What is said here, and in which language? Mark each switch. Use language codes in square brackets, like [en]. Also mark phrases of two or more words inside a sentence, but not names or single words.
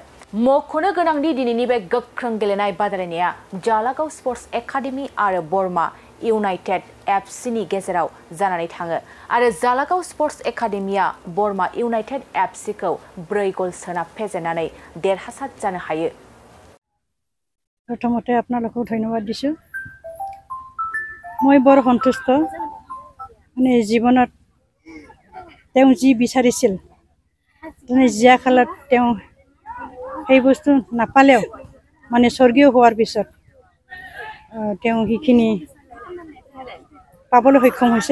[brx] मख'नो गोनांदि दिनैनि बे गोख्रों गेलेनाय बादायलायनाया जालागाव स्पर्ट्स एकाडेमि आरो बरमा इउनाइटेड एफसीनि गेजेराव जानानै थाङो आरो जालागाव स्पर्ट्स एकाडेमिया बरमा इउनाइटेड एफसीखौ 4 गल सोना फेजेननानै देरहासार जानो हायो। [as] প্ৰথমতে আপোনালোকক ধন্যবাদ দিছোঁ। মই বৰ সন্তুষ্ট মানে জীৱনত তেওঁ যি বিচাৰিছিল মানে জিয়া খালত তেওঁ এই বস্তু নাপালেও মানে স্বৰ্গীয় হোৱাৰ পিছত তেওঁ হিখিনি পাবলৈ সক্ষম হৈছে।